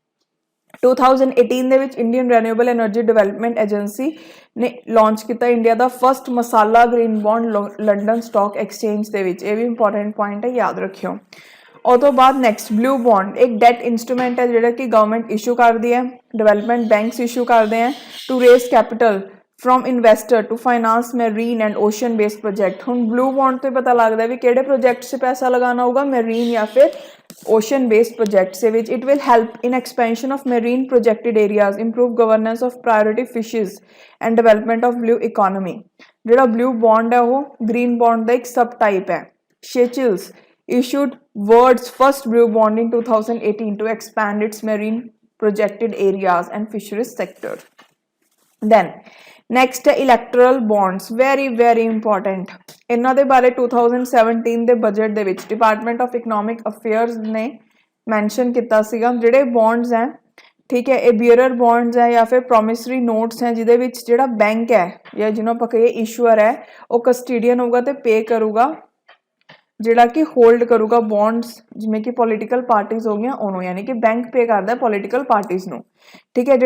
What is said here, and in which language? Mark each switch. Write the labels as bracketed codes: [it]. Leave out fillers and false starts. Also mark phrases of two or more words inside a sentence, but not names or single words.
[pa] 2018 ਦੇ ਵਿੱਚ ਇੰਡੀਅਨ ਰੈਨਿਊਏਬਲ ਐਨਰਜੀ ਡਿਵੈਲਪਮੈਂਟ ਏਜੰਸੀ ਨੇ ਲਾਂਚ ਕੀਤਾ ਇੰਡੀਆ ਦਾ [en] first masala green bond [pa] ਲੰਡਨ ਸਟਾਕ ਐਕਸਚੇਂਜ ਦੇ ਵਿੱਚ। ਇਹ ਵੀ [en] important point [pa] ਹੈ, ਯਾਦ ਰੱਖਿਓ। ਉਹ ਤੋਂ ਬਾਅਦ [en] next blue bond, [pa] ਇੱਕ [en] debt instrument [pa] ਹੈ ਜਿਹੜਾ ਕਿ [en] government issue [pa] ਕਰਦੀ ਹੈ, [en] development banks issue [pa] ਕਰਦੇ ਹੈ [en] to raise capital from investor to finance marine and ocean based project। [pa] ਹੁਣ [en] blue bond [pa] ਤੋਂ ਪਤਾ ਲੱਗਦਾ ਵੀ ਕਿਹੜੇ ਪ੍ਰੋਜੈਕਟ 'ਚ ਪੈਸਾ ਲਗਾਉਣਾ ਹੋਊਗਾ, marine ਜਾਂ ਫਿਰ [en] ocean based projects [pa] ਦੇ ਵਿੱਚ। [en] it will help in expansion of marine protected areas, improve governance of priority fishes and development of blue economy। [pa] ਜਿਹੜਾ [en] blue bond [pa] ਹੈ ਉਹ [en] green bond [pa] ਦਾ ਇੱਕ [en] sub type [pa] ਹੈ। [en] Seychelles issued world's first blue bond in 2018 to expand its marine protected areas and fisheries sector। then next ਹੈ electoral bonds, very important. [pa] ਇਹਨਾਂ ਦੇ ਬਾਰੇ 2017 ਦੇ ਬਜਟ ਦੇ ਵਿੱਚ ਡਿਪਾਰਟਮੈਂਟ ਆਫ ਇਕਨੋਮਿਕ ਅਫੇਅਰਸ ਨੇ ਮੈਂਸ਼ਨ ਕੀਤਾ ਸੀਗਾ ਜਿਹੜੇ ਬੌਂਡਸ ਹੈ, ਠੀਕ ਹੈ, ਇਹ [en] bearer bonds [pa] ਹੈ ਜਾਂ ਫਿਰ [en] promissory notes [pa] ਹੈ ਜਿਹਦੇ ਵਿੱਚ ਜਿਹੜਾ ਬੈਂਕ ਹੈ ਜਾਂ ਜਿਹਨੂੰ ਆਪਾਂ ਕਹੀਏ ਇਸ਼ੂਅਰ ਹੈ ਉਹ ਕਸਟੀਡੀਅਨ ਹੋਊਗਾ ਤੇ ਪੇ ਕਰੂਗਾ, ਜਿਹੜਾ ਕਿ ਹੋਲਡ ਕਰੂਗਾ ਬੌਂਡਸ, ਜਿਵੇਂ ਕਿ [en] political parties [pa] ਹੋ ਗਈਆਂ ਉਹਨੂੰ, ਯਾਨੀ ਕਿ [en] bank pay [pa] ਕਰਦਾ [en] political parties [pa] ਨੂੰ, ਠੀਕ ਹੈ।